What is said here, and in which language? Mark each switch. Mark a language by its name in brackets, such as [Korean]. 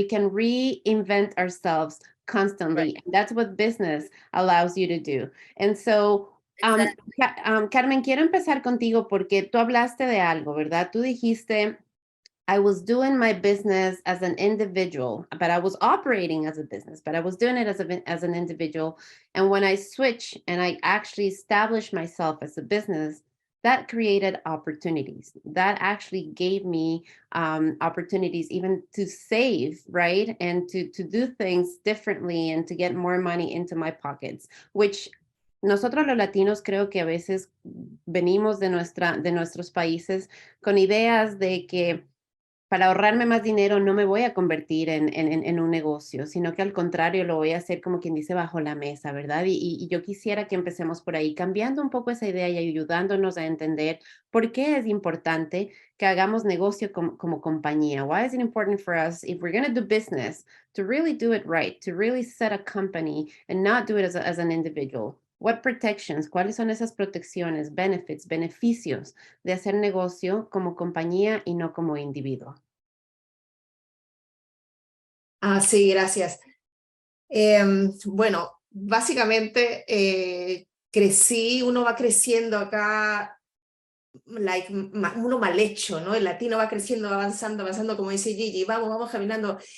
[English] We can reinvent ourselves constantly. Right. And that's what business allows you to do. And so, [Spanish] Carmen, quiero empezar contigo porque tú hablaste de algo, ¿verdad? Tú dijiste, [English] I was doing my business as an individual, but I was operating as a business, but I was doing it as an individual. And when I switched and I actually established myself as a business, that created opportunities. That actually gave me opportunities even to save, right? And to do things differently and to get more money into my pockets, which [Spanish] nosotros los latinos creo que a veces venimos de nuestros países con ideas de que para ahorrarme más dinero no me voy a convertir en un negocio, sino que al contrario lo voy a hacer como quien dice bajo la mesa, ¿verdad? Y yo quisiera que empecemos por ahí, cambiando un poco esa idea y ayudándonos a entender por qué es importante que hagamos negocio como compañía. [English] Why is it important for us, if we're going to do business, to really do it right, to really set a company and not do it as an individual? What protections? [Spanish] ¿Cuáles son esas protecciones, benefits, beneficios de hacer negocio como compañía y no como individuo? Sí, gracias. Bueno, básicamente crecí, uno va creciendo acá, uno mal hecho, ¿no? El latino va creciendo, va avanzando, como dice Gigi, vamos caminando.